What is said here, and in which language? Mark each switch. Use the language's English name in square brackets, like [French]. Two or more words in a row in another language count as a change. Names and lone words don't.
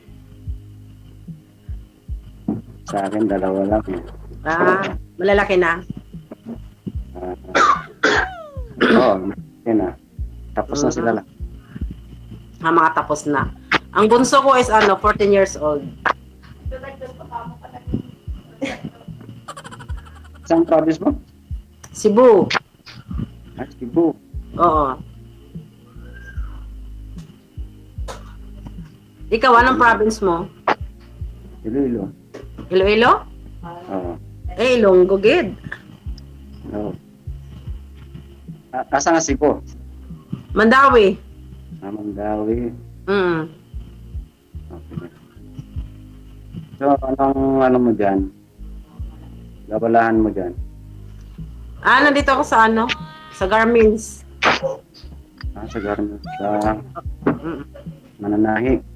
[Filipino] Sa akin, 2 lang. Malalaki na. Yun na. Tapos na sila lang. Mga tapos na. Ang bunso ko [English] is 14 years old. [Filipino] Saan province mo? Cebu. Cebu. Oo. Ikaw, anong province mo? Iloilo. Iloilo? Oo. Ilonggo, gid. [Cebuano] Oo. Asa nga Cebu? Mandawi. Mandawi. Okay. [Filipino] So, anong mo dyan? Gabalahan mo dyan? Nandito ako sa sa Garmins. Sa Garmins. Sa Mananahi.